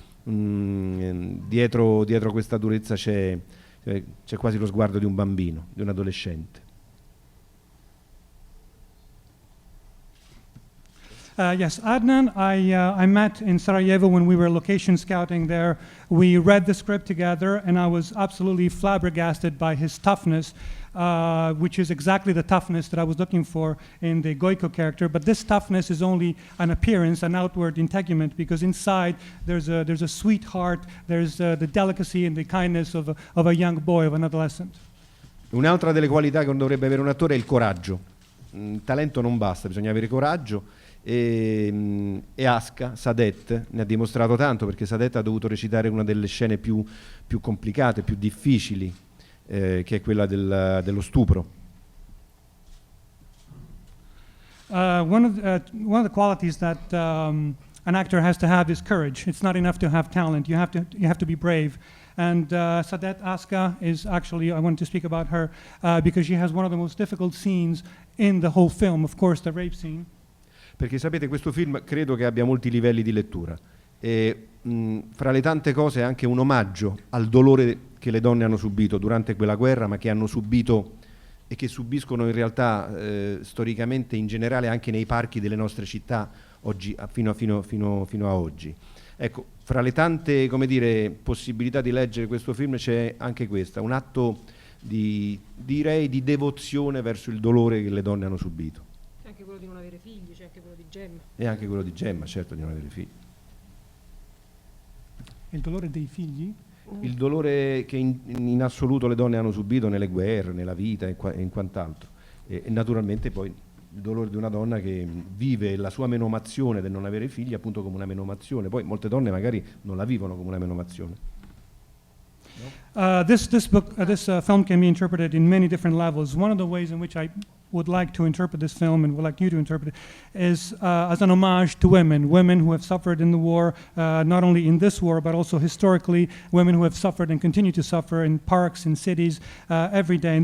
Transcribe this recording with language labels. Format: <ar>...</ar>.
<it>Dietro questa durezza c'è quasi lo sguardo di un bambino, di un adolescente.</it> <en>Yes, Adnan, I met in Sarajevo when we were location scouting there. We read the script together, and I was absolutely flabbergasted by his toughness, which is exactly the toughness that I was looking for in the Goico character. But this toughness is only an appearance, an outward integument, because inside there's a sweet heart, there's the delicacy and the kindness of a young boy, of an adolescent.</en> <it>Un'altra delle qualità che dovrebbe avere un attore è il coraggio. Il talento non basta, bisogna avere coraggio. e Aska, Sadet, ne ha dimostrato tanto, perché Sadet ha dovuto recitare una delle scene più complicate, più difficili, che è quella dello stupro.</it> <en>One of the qualities that an actor has to have is courage. It's not enough to have talent. You have to be brave. And Sadet Aska is actually, I want to speak about her because she has one of the most difficult scenes in the whole film. Of course, the rape scene.</en> <it>Perché sapete, questo film credo che abbia molti livelli di lettura e fra le tante cose è anche un omaggio al dolore che le donne hanno subito durante quella guerra, ma che hanno subito e che subiscono in realtà storicamente in generale anche nei parchi delle nostre città oggi, fino a oggi. Ecco, fra le tante, come dire, possibilità di leggere questo film c'è anche questa, un atto direi di devozione verso il dolore che le donne hanno subito. C'è anche quello di non avere figli, c'è anche quello di Gemma. E anche quello di Gemma, certo, di non avere figli. Il dolore dei figli? Il dolore che in assoluto le donne hanno subito nelle guerre, nella vita e in quant'altro. E naturalmente poi il dolore di una donna che vive la sua menomazione del non avere figli appunto come una menomazione. Poi molte donne magari non la vivono come una menomazione.</it> <en>This film can be interpreted in many different levels. One of the ways in which I would like to interpret this film and would like you to interpret it is as an homage to women who have suffered in the war, not only in this war but also historically, women who have suffered and continue to suffer in parks, in cities, every day.</en>